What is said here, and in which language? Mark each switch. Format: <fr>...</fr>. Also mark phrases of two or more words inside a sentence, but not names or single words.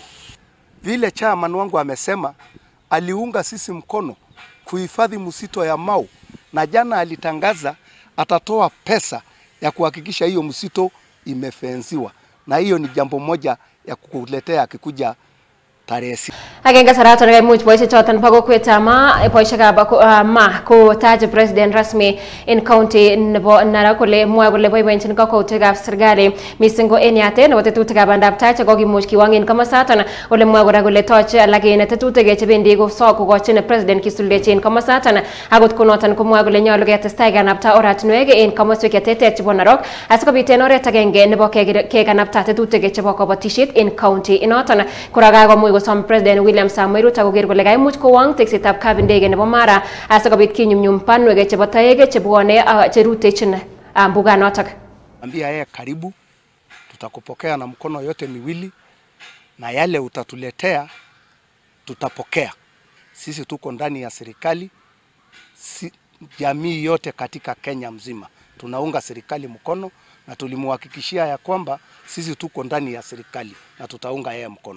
<sw>Vile chairman wangu amesema aliunga sisi mkono kuhifadhi msitu ya Mao na jana alitangaza atatoa pesa ya kuhakikisha hiyo msitu imefensiwa, na hiyo ni jambo moja ya kukuletea akikuja tarehe 6.</sw> <kln>Agenge sarato ne much boisiek choton bo kokwet Ma boisiekab Ma ko taje president rasmi in county nebo Narok kole mwae kole boiboinchin kokwoutikab serikali mising ko en yatet nebo tetutikab bandab tai chekokimuch kiwang'in komosaton ole mwae kora kole toche alakini tetutik chebendi kokochin president kisuldechi komosaton akot konoton komwae kole nyolu ketestai kanapta oratinwek en komoswek cheterter chebo Narok asikobit en oret agenge nebo kekanapta tetutik chebo kabatisiet en county inoton kora kakomuch kosom President William Samoei Ruto koker kole kaimuch kowang teksetab kabindege nebo Mara asikobit kinyumnyum banwek chebo toek chebwone cherutechin mbuganotok.</kln> <sw>Ambia yeye karibu, tutakupokea na mkono yote miwili na yale utatuletea tutapokea. Sisi tuko ndani ya serikali, jamii yote katika Kenya mzima tunaunga serikali mkono na tulimuhakikishia ya kwamba sisi tuko ndani ya serikali na tutaunga yeye mkono.</sw>